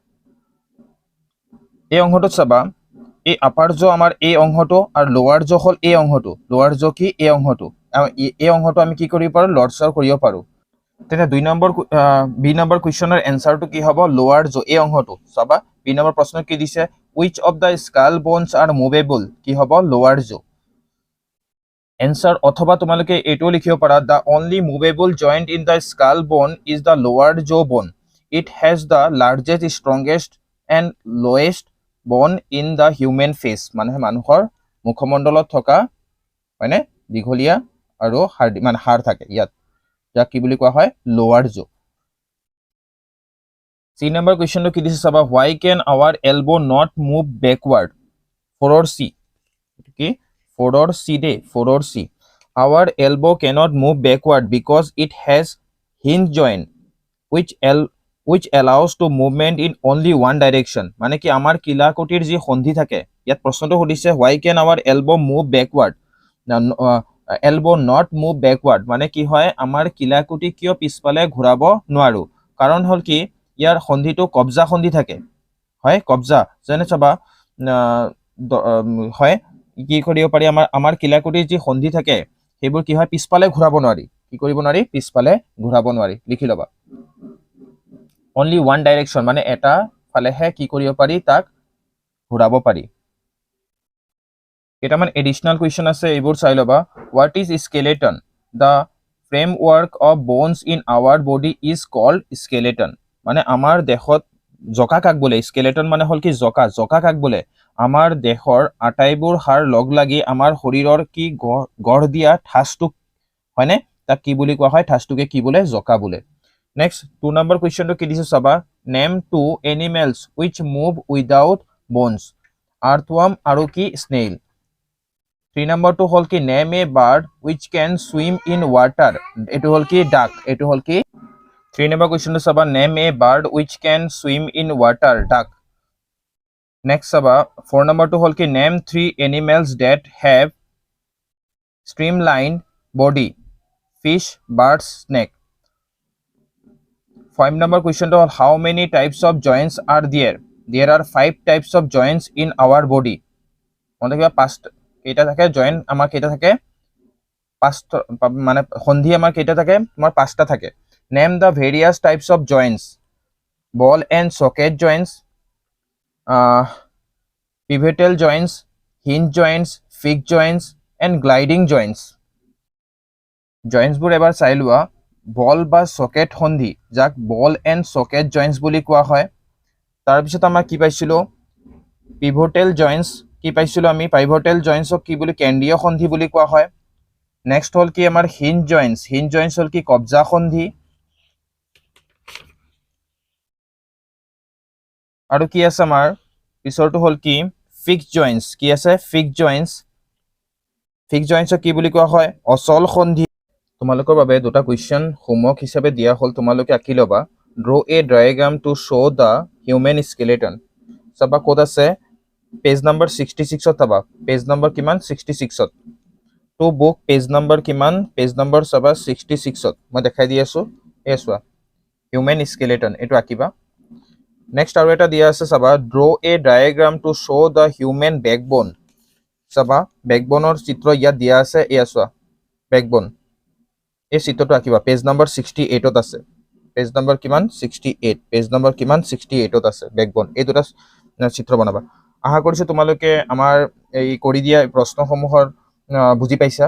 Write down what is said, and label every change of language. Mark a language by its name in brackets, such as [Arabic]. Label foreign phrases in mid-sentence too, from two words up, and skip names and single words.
[Assamese] এই অংশটো চাবা এই [English] upper jaw [Assamese] আমাৰ এই অংশটো আৰু [English] lower jaw [Assamese] হল এই অংশটো [English] lower jaw [Assamese] কি এই অংশটো আমি কি কৰিব পাৰো লৰচৰ কৰিব পাৰো তেনে 2 নম্বৰ বি নম্বৰ কোৱেশ্যনৰ এনসাৰটো কি হ'ব [English] lower jaw [Assamese] এই অংশটো চাবা বি নম্বৰ প্ৰশ্ন কি [English] দিছে which of the skull bones are movable [Assamese] কি হ'ব [English] lower jaw answer [Assamese] অথবা তোমালোকে এটো লিখিব পাৰা [English] the only movable joint in the skull bone is the lower jaw bone it has the largest strongest and lowest bone in the human face [Assamese] মানে মানুহৰ মুখমণ্ডলত থকা মানে দীঘলীয়া আৰু হাড় থাকে ইয়াত যাক কি বুলি কোৱা হয় [English] lower jaw [Assamese] সি নম্বৰ কোৱেশ্যনটো কি দিছে চাবা [English] why can our elbow not move backward [Assamese] 4 C কি 4 C দে 4 [English] C our elbow cannot move backward because it has hinge joint which allows to movement in only one direction [Assamese] মানে কি আমাৰ কিলাকুটিৰ যি সন্ধি থাকে ইয়াত প্ৰশ্নটো সুধিছে [English] why can our elbow move backward elbow not move backward [Assamese] মানে কি হয় আমাৰ কিলাকুটি কিয় পিছফালে ঘূৰাব নোৱাৰো কাৰণ হল কি ইয়াৰ সন্ধিটো কবজা সন্ধি থাকে হয় কবজা যেনে চাবা হয় কি কৰিব পাৰি আমাৰ কিলাকুটিৰ যি সন্ধি থাকে সেইবোৰ কি হয় পিছফালে ঘূৰাব নোৱাৰি কি কৰিব নোৱাৰি পিছফালে ঘূৰাব নোৱাৰি লিখি লবা [English] only one direction [Assamese] মানে এটা ফালেহে কি কৰিব পাৰি তাক ঘূৰাব পাৰি কেইটামান এডিশনাল কুৱেশ্যন আছে এইবোৰ চাই লবা [English] what is skeleton the framework of bones in our body is called skeleton [Assamese] মানে আমাৰ দেহত জকা কাক বোলে স্কেলেটন মানে হল কি জকা কাক বোলে আমাৰ দেহৰ আটাইবোৰ হাড় লগ লাগি আমাৰ শৰীৰৰ কি গঢ় দিয়া ঠাসটো হয়নে তাক কি বুলি কোৱা হয় ঠাসটোকে কি বোলে জকা বোলে [English] নেক্সট 2 [Assamese] নম্বৰ কোৱেশ্যনটো কি দিছে চাবা [English] name two animals which move without bones earthworm [Assamese] আৰু কি স্নেইল 3 নম্বৰটো হল কি [English] name a bird which can swim in water [Assamese] এটো হল কি ডাক এটো হল কি [English] 3 number question is about name a bird which can swim in water duck next saba 4 number 2 [Assamese] হল কি [English] name 3 animals that have streamlined body fish birds snake 5 number question to how many types of joints are there are 5 types of joints in our body [Assamese] মনে কিবা পাঁচটা কেইটা থাকে জয়েন্ট আমাৰ কেইটা থাকে পাঁচটা মানে সন্ধি আমাৰ কেইটা থাকে তোমাৰ পাঁচটা থাকে [English] Name the various types of joints ball and socket joints pivotal joints hinge joints fixed joints and gliding joints [Assamese] joints বোৰ এবাৰ চাই লোৱা বল বা সকেট সন্ধি যাক [English] ball and socket joints [Assamese] বুলি কোৱা হয় তাৰ পিছত আমাৰ কি পাইছিলো [English] pivotal joints [Assamese] কি পাইছিলো আমি পিভটেল জয়েন্টসক কি বুলি কেন্দ্ৰীয় সন্ধি বুলি কোৱা হয় নেক্সট হল কি আমাৰ [English] hinge joints [Assamese] হল কি কবজা সন্ধি আৰু কি আছে আমাৰ পিছৰটো হল কি [English] fixed joints [Assamese] কি আছে [English] fixed joints [Assamese] কি বুলি কোৱা হয় অচল সন্ধি তোমালোকৰ বাবে দুটা কোৱেশ্চন হোমৱৰ্ক হিচাপে দিয়া হল তোমালোকে আঁকি লবা ড্ৰ [English] a diagram to show the human skeleton [Assamese] চাবা কোড আছে [English] page number [Assamese] 66 ত চাবা [English] page number [Assamese] কিমান 66 ত [English] to book page [Assamese] নম্বৰ কিমান [English] page number [Assamese] চাবা 66 ত মই দেখাই দি আছো এছৱা [English] human skeleton [Assamese] এটো আঁকিবা Next আৰু এটা দিয়া আছে চাবা [English] draw a diagram to show the human backbone [Assamese] চাবা backboneৰ চিত্ৰ ইয়াত দিয়া আছে এছৱা backbone এই চিত্ৰটো আঁকিবা [English] page number [Assamese] 68 ত আছে [English] page number [Assamese] কিমান 68 [English] page number [Assamese] কিমান 68 ত আছে backbone এই দুটা চিত্ৰ বনাবা আশা কৰিছোঁ তোমালোকে আমাৰ এই কৰি দিয়া প্ৰশ্নসমূহৰ বুজি পাইছা।